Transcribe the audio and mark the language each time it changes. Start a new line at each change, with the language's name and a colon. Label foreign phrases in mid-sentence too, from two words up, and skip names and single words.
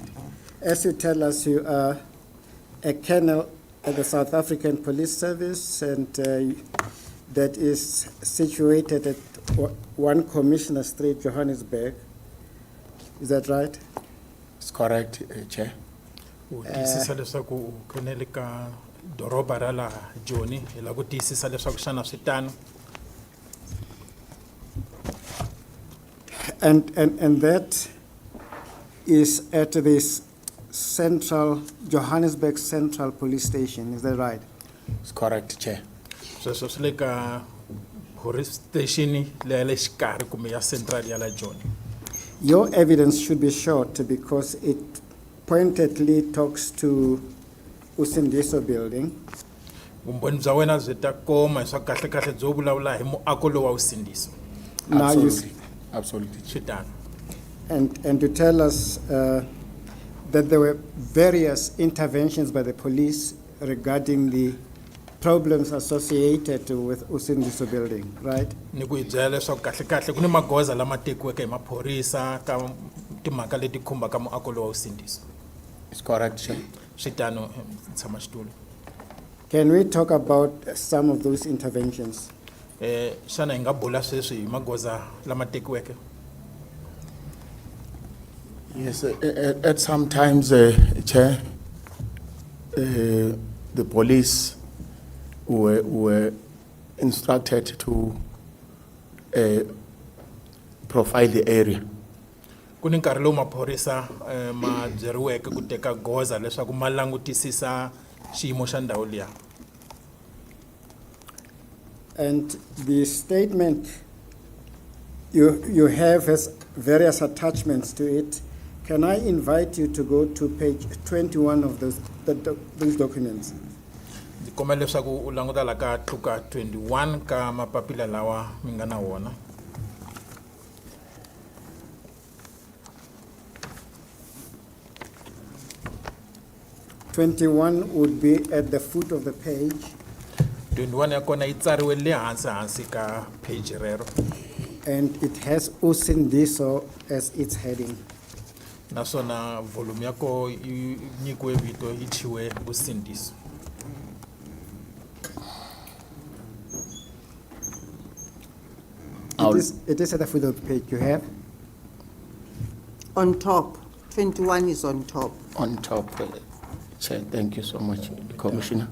English: As you tell us, you are a colonel at the South African Police Service, and that is situated at 1 Commissioner Street, Johannesburg. Is that right? It's correct, Chair.
Tsonga: u tiyisisa leswaku u khonele ka doroba ra laha Joni hi la ku tiyisisa leswaku xana swi tano.
English: And that is at this central, Johannesburg Central Police Station, is that right? It's correct, Chair.
Tsonga: Sweswo swi le ka
English: police station
Tsonga: leya le xikarhi kumbe ya central ya la Joni.
English: Your evidence should be short because it pointedly talks to Usindiso building.
Tsonga: Vumbhoni bya wena byi ta koma hi swa kahle kahle byo vulavula hi muako lowu wa Usindiso.
English: Now you Absolutely. Absolutely.
Tsonga: Swi tano.
English: and to tell us that there were various interventions by the police regarding the problems associated with Usindiso building, right?
Tsonga: Ni ku hi byela leswaku kahle kahle ku ni magoza lama tekiweke hi maphorisa ka timhaka leti khumbaka muako lowu wa Usindiso.
English: It's correct, Chair.
Tsonga: Swi tano tshama xitulu.
English: Can we talk about some of those interventions?
Tsonga: Xana hi nga bula sweswi hi magoza lama tekiweke.
English: Yes, at some times, Chair, the police were instructed to profile the area.
Tsonga: Ku ni nkarhi lowu maphorisa ma byeriweke ku teka goza leswaku ma langutisisa xiyimo xa ndhawu liya.
English: And the statement you have has various attachments to it. Can I invite you to go to page 21 of those documents?
Tsonga: Ndzi kombela leswaku u languta la ka tluka 21 ka mapapila lawa mi nga na wona.
English: '21 would be at the foot of the page,
Tsonga: 21 ya kona yi tsariwe le hansi ka page rero.
English: and it has Usindiso as its heading.
Tsonga: Naswona volume ya ko yi nyikiwe vito yi chiwe Usindiso.
English: It is at the foot of the page. You have? On top, 21 is on top. On top, Chair, thank you so much, Commissioner.